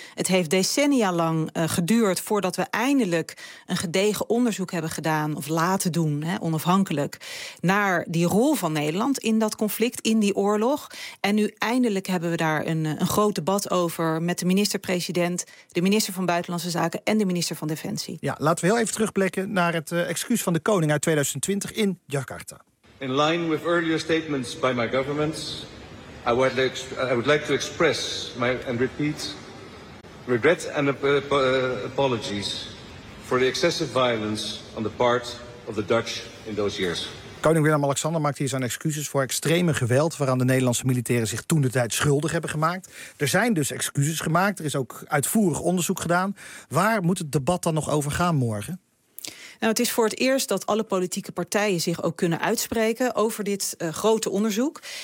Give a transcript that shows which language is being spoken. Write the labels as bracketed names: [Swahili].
[Dutch] Het heeft decennia lang geduurd voordat we eindelijk een gedegen onderzoek hebben gedaan, of laten doen, onafhankelijk, naar die rol van Nederland in dat conflict, in die oorlog. En nu eindelijk hebben we daar een groot debat over met de minister-president, de minister van Buitenlandse Zaken en de minister van Defensie. Ja, laten we heel even terugblikken naar het excuus van de koning uit 2020. In Jakarta. [English] In line with earlier statements by my government, I would like to express and repeat regret and apologies for the excessive violence on the part of the Dutch in those years. [Dutch] Koning Willem-Alexander maakt hier zijn excuses voor extreme geweld waaraan de Nederlandse militairen zich toentertijd schuldig hebben gemaakt. Er zijn dus excuses gemaakt, er is ook uitvoerig onderzoek gedaan. Waar moet het debat dan nog over gaan morgen? Nou, het is voor het eerst dat alle politieke partijen zich ook kunnen uitspreken over dit grote onderzoek.